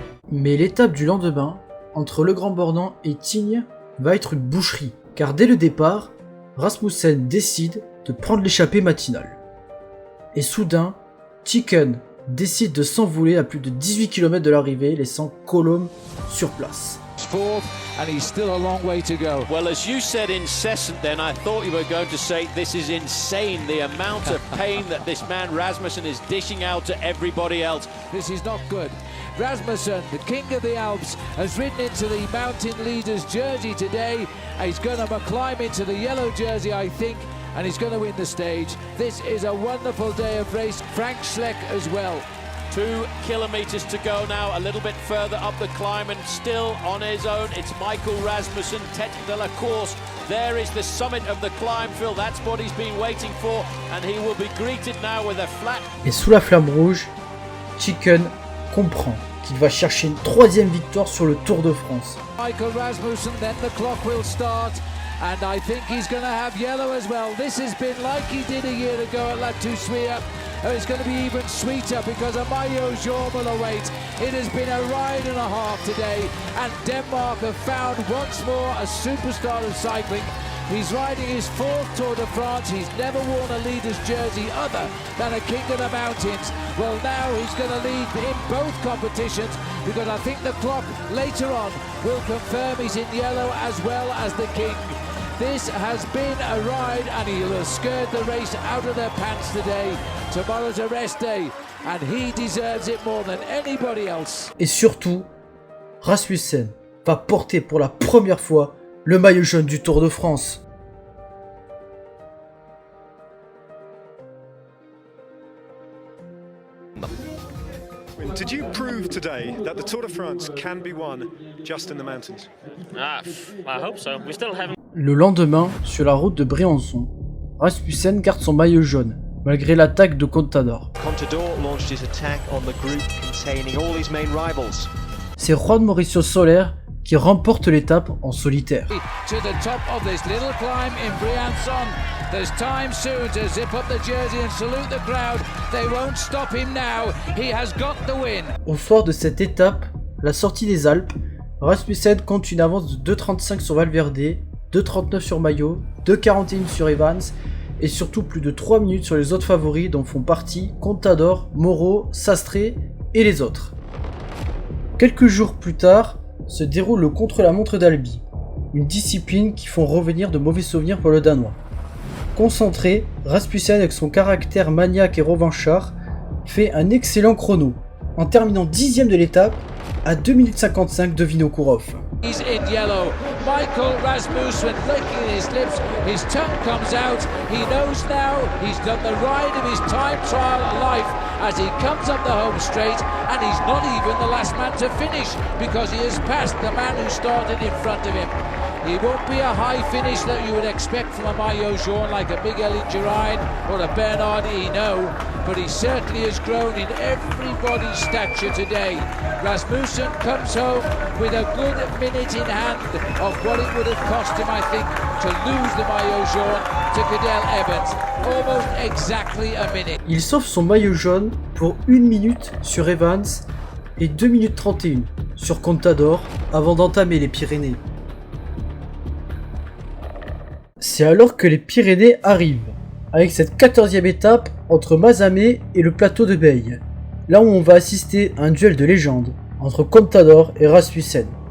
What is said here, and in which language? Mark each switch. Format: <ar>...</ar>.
<fr>Mais l'étape du lendemain, entre Le Grand Bornand et Tignes, va être une boucherie, car dès le départ, Rasmussen décide de prendre l'échappée matinale. Et soudain, Chicken décide de s'envoler à plus de 18 km de l'arrivée, laissant Colomb sur place.</fr> <en>Fourth, and he's still a long way to go. Well, as you said incessant then, I thought you were going to say this is insane, the amount of pain that this man Rasmussen is dishing out to everybody else. This is not good. Rasmussen, the king of the Alps, has ridden into the mountain leader's jersey today. He's going to climb into the yellow jersey, I think, and he's going to win the stage. This is a wonderful day of race. Frank Schleck as well. 2 kilometers to go now, a little bit further up the climb and still on his own. It's Michael Rasmussen,</en> <fr>tête de la course.</fr> <en>There is the summit of the climb, Phil. That's what he's been waiting for, and he will be greeted now with a flat.</en> <fr>Et sous la flamme rouge, Chicken comprend qu'il va chercher une 3e victoire sur le Tour de France.</fr> <en>Michael Rasmussen, then the clock will start. And I think he's going to have yellow as well. This has been like he did a year ago at La Toussuire. It's going to be even sweeter because a maillot jaune will await. It has been a ride and a half today, and Denmark have found once more a superstar of cycling. He's riding his 4th Tour de France. He's never worn a leader's jersey other than a King of the Mountains. Well, now he's going to lead in both competitions because I think the clock later on will confirm he's in yellow as well as the King. This has been a ride and he'll have scared the race out of their pants today. Tomorrow's a rest day and he deserves it more than anybody else.</en> <fr>Et surtout, Rasmussen va porter pour la première fois le maillot jaune du Tour de France.</fr> <en>Did you prove today that the Tour de France can be won just in the mountains? I hope so. We still haven't.</en> <fr>Le lendemain, sur la route de Briançon, Rasmussen garde son maillot jaune, malgré l'attaque de Contador.</fr> <en>Contador launched his attack on the group containing all his main rivals.</en> <fr>C'est Juan Mauricio Soler qui remporte l'étape en solitaire.</fr> <en>To the top of this little climb in Briançon. There's time soon to zip up the jersey and salute the crowd. They won't stop him now. He has got the win.</en> <fr>Au soir de cette étape, la sortie des Alpes, Rasmussen compte une avance de 2,35 sur Valverde, 2,39 sur Maillot, 2,41 sur Evans et surtout plus de 3 minutes sur les autres favoris dont font partie Contador, Moreau, Sastré et les autres. Quelques jours plus tard, se déroule le contre-la-montre d'Albi, une discipline qui font revenir de mauvais souvenirs pour le Danois. Concentré, Rasmussen avec son caractère maniaque et revanchard fait un excellent chrono, en terminant 10e de l'étape à 2 minutes 55 de Vinokourov.</fr> <en>He's in yellow. Michael Rasmussen licking his lips. His tongue comes out. He knows now he's done the ride of his time trial life as he comes up the home straight, and he's not even the last man to finish because he has passed the man who started in front of him. He won't be a high finish that you would expect from a maillot jaune like a Miguel Indurain or a Bernard Hinault, but he certainly has grown in everybody's stature today. Rasmussen comes home with a good minute in hand of what it would have cost him, I think, to lose the maillot jaune to Cadel Evans. Almost exactly a minute.</en> <fr>Il sauve son maillot jaune pour 1 minute sur Evans et 2 minutes 31 sur Contador avant d'entamer les Pyrénées. C'est alors que les Pyrénées arrivent, avec cette 14e étape entre Mazamet et le plateau de Beille, là où on va assister à un duel de légende entre Contador et Rasmussen.</fr>